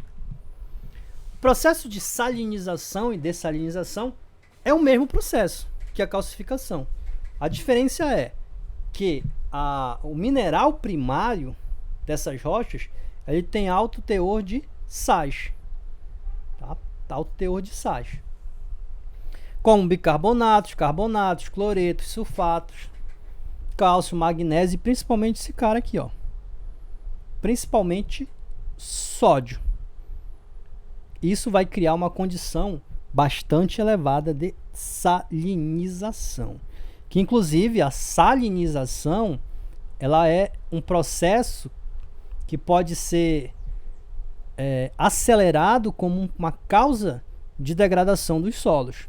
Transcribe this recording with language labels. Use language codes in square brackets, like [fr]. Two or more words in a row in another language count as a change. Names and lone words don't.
[pt] O processo de salinização e dessalinização é o mesmo processo que a calcificação. A diferença é que o mineral primário dessas rochas ele tem alto teor de sais. Alto teor de sais. Como bicarbonatos, carbonatos, cloretos, sulfatos, cálcio, magnésio e principalmente esse cara aqui, ó. Principalmente sódio. Isso vai criar uma condição bastante elevada de salinização. Que inclusive a salinização ela é um processo que pode ser acelerado como uma causa de degradação dos solos.